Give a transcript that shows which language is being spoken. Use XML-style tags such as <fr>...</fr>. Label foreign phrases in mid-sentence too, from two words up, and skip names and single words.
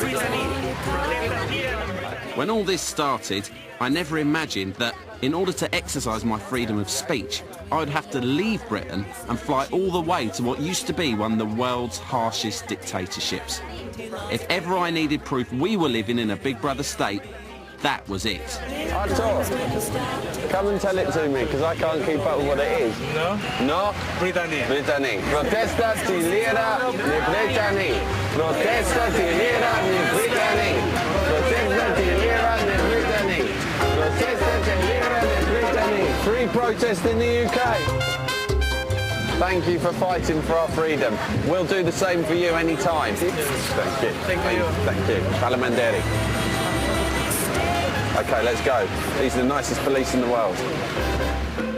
<en>When all this started, I never imagined that in order to exercise my freedom of speech, I would have to leave Britain and fly all the way to what used to be one of the world's harshest dictatorships. If ever I needed proof we were living in a Big Brother state, that was it. Artur, come and tell it to me, because I can't keep up with what it is. No? No? Britannia.</en> <sq>Protesta Tirana ne Britannia. Protesta Tirana ne Britannia. Protesta Tirana ne Britannia. Protesta Tirana ne Britannia.</sq> <en>Free protest in the UK. Thank you for fighting for our freedom. We'll do the same for you any time. Thank you. Thank you. Parliamentary. Okay, let's go. These are the nicest police in the world.</en>